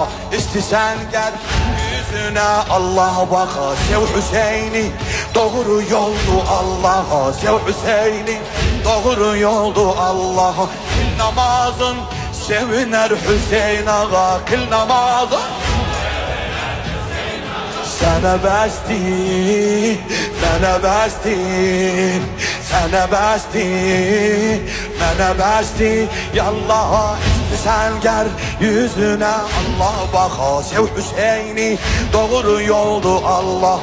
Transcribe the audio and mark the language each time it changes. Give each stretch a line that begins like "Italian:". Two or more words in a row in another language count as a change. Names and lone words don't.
Turkish: İstisen gel yüzüne Allah baka. Sev Hüseyin'i doğru yoldu Allah'a. Sev Hüseyin'i doğru yoldu Allah'a. Kıl namazın seviner Hüseyin ağa. Kıl namazın
Azerbaijani: sana bəsdi, mənə bəsdi, sənə bəsdi, mənə bəsdir. Yallah istəsən gər yüzünə Allah baxa. Sev Hüseyni doğru yoldur Allah.